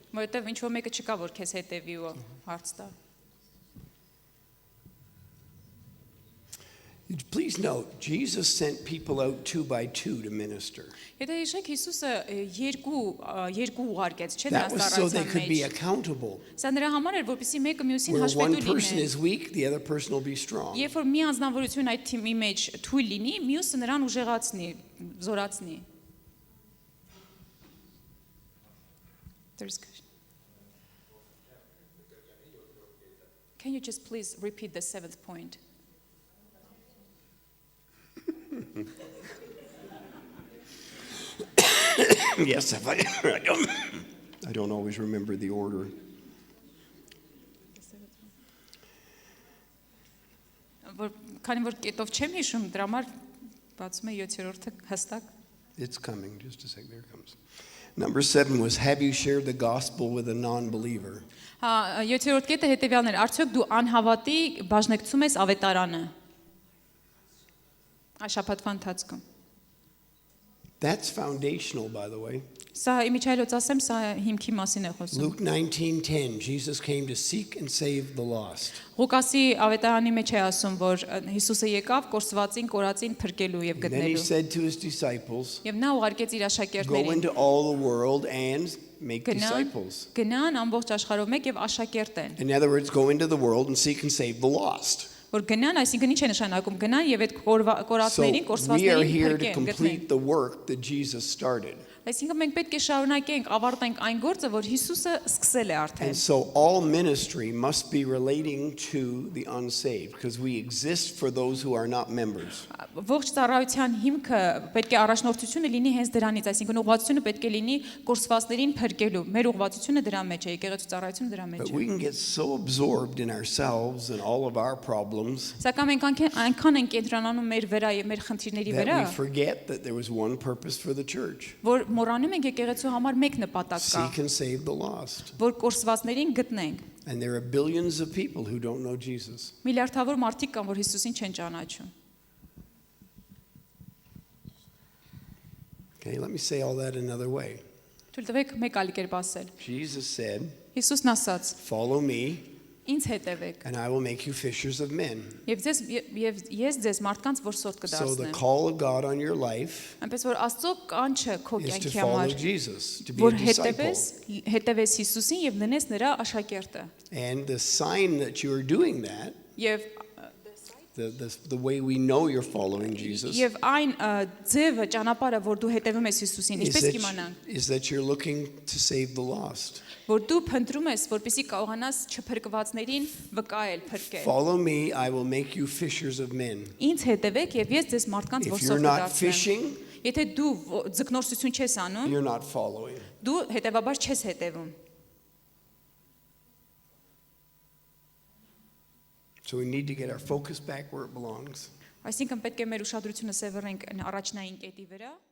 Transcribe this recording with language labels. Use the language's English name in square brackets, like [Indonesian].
[Armenian] որովհետև ինչ որ մեկը չկա, որ քեզ հետևի ու հարց տա։ [English] Please note, Jesus sent people out 2 by 2 to minister. [Armenian] Եթե հիշեք, Հիսուսը երկու ուղարկեց, չէ՞ [English] That [Armenian] նրանց [English] was so they could be [Armenian] ծառայության մեջ։ [English] accountable. [Armenian] Սա նրա համար էր, որպեսզի մեկը մյուսին [English] Where one [Armenian] հաշվետու [English] person [Armenian] լինի։ [English] is weak, the other person will be strong. [Armenian] Երբ որ մի անձնավորություն այդ թիմի մեջ թույլ լինի, մյուսը նրան ուժեղացնի, զորացնի։ [English] There's question. Can you just please repeat the 7th point? Yes, if I don't always remember the order. [Armenian] Քանի որ կետով չեմ հիշում, դրա համար բացում է 7-րդը հստակ։ [English] It's coming, just a sec, there it comes. Number 7 was, have you shared the gospel with a non-believer? [Armenian] Հա, 7-րդ կետը հետևյալն էր, արդյոք դու անհավատի բաժնեկցում ես ավետարանը։ Շաբաթվա ընթացքում։ [English] That's foundational, by the way. [Armenian] Սա իմիջայլոց ասեմ, սա հիմքի մասին է խոսում։ [English] Luke 19:10, Jesus came to seek and save the lost. [Armenian] Ղուկասի ավետարանի մեջ է ասում, որ Հիսուսը եկավ կորսվածին, կորածին փրկելու եւ [English] And then he [Armenian] գտնելու։ [English] said to his disciples, [Armenian] Եվ նա ուղարկեց իր [English] go [Armenian] աշակերտներին. [English] into all the world and make disciples. [Armenian] Գնան ամբողջ աշխարհով մեկ եւ աշակերտ են։ [English] In other words, go into the world and seek and save the lost. [Armenian] Որ գնան, այսինքն ինչ է նշանակում, գնան եւ այդ [English] So [Armenian] կորածներին, [English] we are [Armenian] կորսվածներին [English] here to [Armenian] փրկեն, գտնեն։ [English] complete the work that Jesus started. [Armenian] Այսինքն մենք պետք է շարունակենք, ավարտենք այն գործը, որ Հիսուսը սկսել է արդեն։ [English] And so all ministry must be relating to the unsaved because we exist for those who are not members. [Armenian] Ողջ ծառայության հիմքը պետք է առաջնորդությունը լինի հենց դրանից, այսինքն ուղղվածությունը պետք է լինի կորսվածներին փրկելու։ Մեր ուղղվածությունը դրա մեջ է, եկեղեցու ծառայությունը դրա մեջ [English] But [Armenian] է։ [English] we can get so absorbed in ourselves and all of our problems [Armenian] Սակայն մենք այնքան ենք կենտրոնանում մեր վրա եւ մեր խնդիրների վրա, [English] that we forget that there was one purpose for the church. [Armenian] որ մոռանում ենք եկեղեցու համար մեկ նպատակ կա, [English] Seek and save the lost. [Armenian] որ կորսվածներին գտնենք։ [English] And there are billions of people who don't know Jesus. [Armenian] Միլիարդավոր մարդիկ կան, որ Հիսուսին չեն ճանաչում։ [English] Okay, let me say all that another way. [Armenian] Թույլ տվեք մեկ այլ կերպ ասել։ [English] Jesus said, [Armenian] Հիսուսն ասաց. [English] follow me [Armenian] Ինձ հետևեք։ [English] and I will make you fishers of men. [Armenian] Եվ ես ձեզ մարդկանց որսորդ [English] So the [Armenian] կդարձնեմ։ [English] call of God on your life [Armenian] Այնպես որ Աստծո կանչը քո [English] is to [Armenian] կյանքի [English] follow [Armenian] համար, [English] Jesus, to be a [Armenian] որ [English] disciple. [Armenian] հետևես Հիսուսին եւ լինես նրա աշակերտը։ [English] And the sign that you are doing that, [Armenian] Եվ [English] the way we know you're following Jesus, [Armenian] Եվ այն ձևը ճանապարհը, որ դու հետևում ես Հիսուսին, ինչպես կիմանանք, [English] is that you're looking to save the lost. [Armenian] որ դու փնտրում ես, որպեսզի կարողանաս չփրկվածներին վկայել, փրկել։ [English] Follow me, I will make you fishers of men. [Armenian] Ինձ հետևեք եւ ես ձեզ մարդկանց [English] If you're [Armenian] որսորդ [English] not [Armenian] կդարձնեմ։ [English] fishing, [Armenian] Եթե դու ձկնորսություն չես անում, [English] you're not following. [Armenian] դու հետևաբար չես հետևում։ [English] So we need to get our focus back where it belongs. [Armenian] Այսինքն պետք է մեր ուշադրությունը սևեռենք առաջնային կետի վրա։